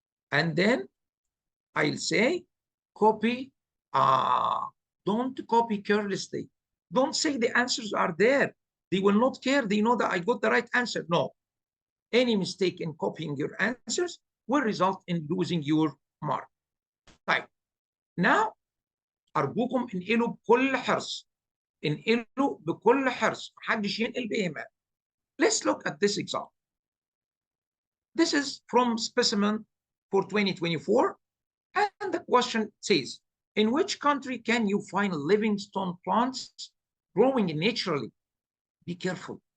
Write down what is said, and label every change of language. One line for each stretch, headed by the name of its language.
English: And then I'll say, copy. Don't copy carelessly. Don't say the answers are there. They will not care. They know that I got the right answer. No. Any mistake in copying your answers will result in losing your mark.
Arabic: طيب.
English: Now,
Arabic: أرجوكم انقلوا بكل حرص. انقلوا بكل حرص. محدش ينقل بإهمال.
English: Let's look at this example. This is from specimen for 2024. And the question says, in which country can you find living stone plants growing naturally? Be careful.